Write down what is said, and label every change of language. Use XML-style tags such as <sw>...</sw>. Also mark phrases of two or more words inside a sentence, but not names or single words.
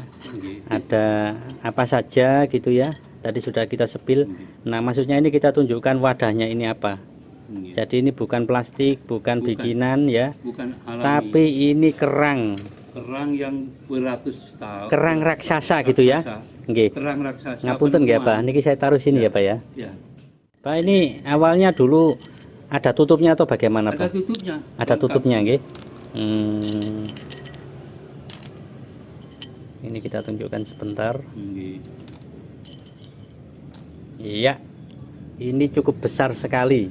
<id>Ada apa saja gitu ya. Tadi sudah kita sepil. Nah maksudnya ini kita tunjukkan wadahnya ini apa. Jadi ini bukan plastik, bukan bikinan ya, Bukan alami. tapi ini kerang Kerang yang beratus tahun. kerang raksasa gitu ya. Nggih. Kerang raksasa.</id> <jv>Ngapunten nggih</jv> <id>Pak, niki saya taruh sini ya Pak ya. Ya. Pak ini awalnya dulu ada tutupnya atau bagaimana Ada Pak? tutupnya. Ada tutupnya nggih. Ini kita tunjukkan sebentar. Nggih. Iya. Ini cukup besar sekali.</id>